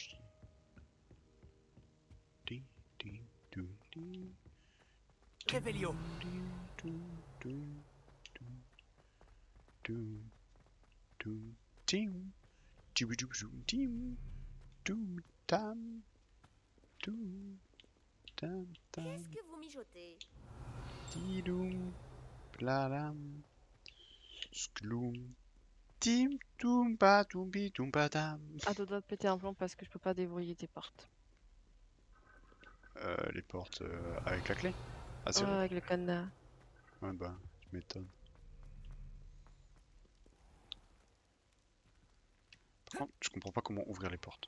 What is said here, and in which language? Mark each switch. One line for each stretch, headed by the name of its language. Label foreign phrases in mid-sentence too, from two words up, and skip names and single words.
French: Révélio. Qu'est-ce que vous mijotez? Tidoum, plalam, skloum, tim, toum, pa, toumbi, toum, patam. Ah, tu dois te péter un plomb parce que je peux pas déverrouiller tes portes. Les portes avec la clé? Ah, c'est Ouais, vrai. avec le cadenas. Ouais, bah, tu m'étonnes. Par contre, je comprends pas comment ouvrir les portes.